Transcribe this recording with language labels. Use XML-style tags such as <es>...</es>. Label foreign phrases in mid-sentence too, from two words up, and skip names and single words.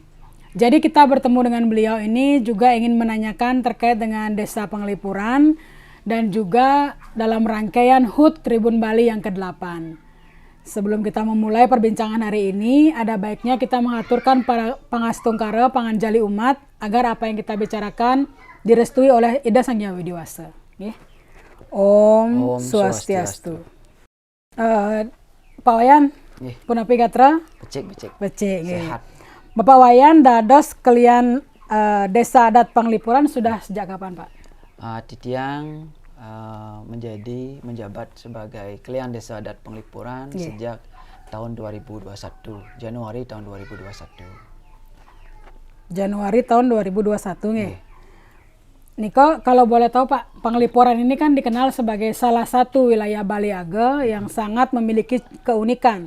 <id>Jadi kita bertemu dengan beliau ini juga ingin menanyakan terkait dengan Desa Penglipuran dan juga dalam rangkaian HUT Tribun Bali yang ke-8. Sebelum kita memulai perbincangan hari ini, ada baiknya kita mengaturkan para pangastungkara, panganjali umat, agar apa yang kita bicarakan direstui oleh Ida Sang Hyang Widiwasa.</id> <ban>Om Swastiastu. Pak Wayan, punapi gatra? Becik.</ban> <id>Sehat. Bapak Wayan dados Klian Desa Adat Penglipuran sudah sejak kapan, Pak? Titiang menjabat sebagai Klian Desa Adat Penglipuran sejak tahun 2021, Januari tahun 2021. Januari tahun 2021 nih. Niko, kalau boleh tahu Pak, Penglipuran ini kan dikenal sebagai salah satu wilayah Bali Age yang sangat memiliki keunikan.</id>